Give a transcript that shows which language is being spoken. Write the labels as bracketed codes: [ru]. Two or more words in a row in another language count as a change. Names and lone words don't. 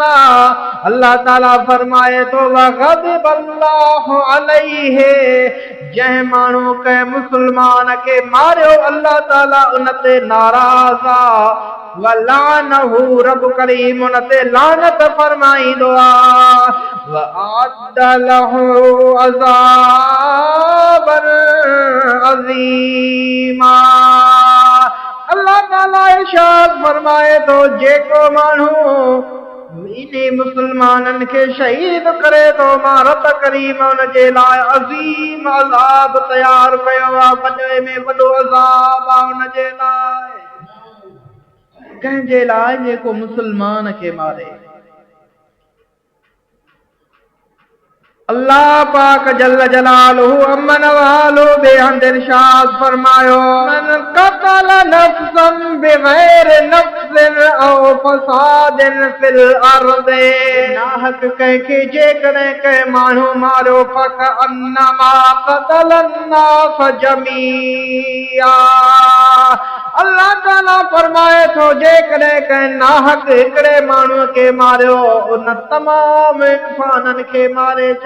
[sd] अल्लाह ताला फरमाए थो [ar] وغضب الله عليه, [sd] जंहिं माण्हू कंहिं मुस्लमान खे मारियो अल्लाह ताला उन ते नाराज़ आहे। वलानहु, रब करीम उन ते लानत फरमाईंदो आहे। [ar] وأعد له عذابا عظيما, [sd] अल्लाह ताला इरशाद फरमाए थो जेको माण्हू इन्हीं मुस्लमाननि खे शहीद करे थो, मां रब करीम उन जे लाइ अज़ीम अज़ाब तयार कयो आहे। वॾे में वॾो अज़ाब आहे उन जे लाइ, कंहिंजे लाइ जेको मुस्लमान खे मारे। अल्लाह पाक [ar] جل جلاله [sd] अमन वालो बेहद इरशाद फरमायो [ar] من قتل نفسا بغير نفس أو فساد في الأرض, [sd] नाहक कंहिंखे जेकॾहिं कंहिं माण्हू मारियो [ar] فكأنما قتل الناس جميعا, [sd] अल्लाह ताला फरमाए थो जेकॾहिं कंहिं नाहक हिकिड़े माण्हूअ खे मारियो उन तमाम इंसाननि खे मारे छॾियो।